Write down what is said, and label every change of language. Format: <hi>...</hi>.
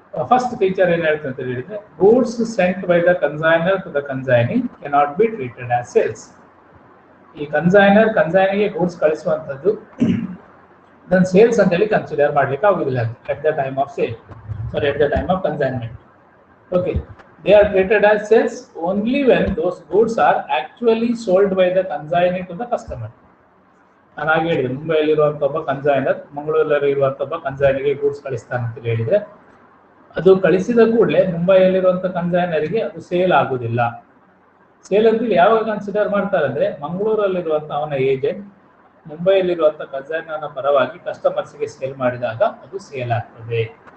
<kn>First feature ಏನು ಹೇಳ್ತದೆ ಅಂತ ಹೇಳಿದ್ರೆ,</kn> <en>Goods sent by the consignor to the consignee cannot be treated as sales.</en> <kn>ಈ ಕನ್ಸೈನಿಗೆ ಗೂಡ್ಸ್ ಕಳಿಸುವಂಥದ್ದು ಅದನ್ನು ಸೇಲ್ಸ್ ಅಂತೇಳಿ ಕನ್ಸಿಡರ್ ಮಾಡ್ಲಿಕ್ಕೆ ಆಗುದಿಲ್ಲ</kn> <en>at the time of sale,</en> <kn>sorry</kn> <en>at the time of consignment. Okay, they are treated as sales only when those goods are actually sold by the consignee to the customer.</en> <kn>ನಾನು ಹಾಗೆ ಹೇಳಿದೆ, ಮುಂಬೈಯಲ್ಲಿರುವಂಥ ಒಬ್ಬ consignor ಮಂಗಳೂರಲ್ಲಿರುವಂಥ ಒಬ್ಬ ಕನ್ಸೈನಿಗೆ goods ಕಳಿಸ್ತಾನೆ ಅಂತ ಹೇಳಿದ್ರೆ ಅದು ಕಳಿಸಿದ ಕೂಡಲೇ ಮುಂಬೈಯಲ್ಲಿರುವಂಥ ಕನ್ಸೈನರಿಗೆ ಅದು ಸೇಲ್ ಆಗುದಿಲ್ಲ. ಸೇಲ್ ಅಂತೇಳಿ ಯಾವಾಗ ಕನ್ಸಿಡರ್ ಮಾಡ್ತಾರೆ ಅಂದ್ರೆ, ಮಂಗಳೂರಲ್ಲಿರುವಂಥ ಅವನ ಏಜೆಂಟ್ ಮುಂಬೈಯಲ್ಲಿರುವಂಥ ಕನ್ಸೈನರ್ನ ಪರವಾಗಿ ಕಸ್ಟಮರ್ಸ್ಗೆ ಸೇಲ್ ಮಾಡಿದಾಗ ಅದು ಸೇಲ್ ಆಗ್ತದೆ.</kn>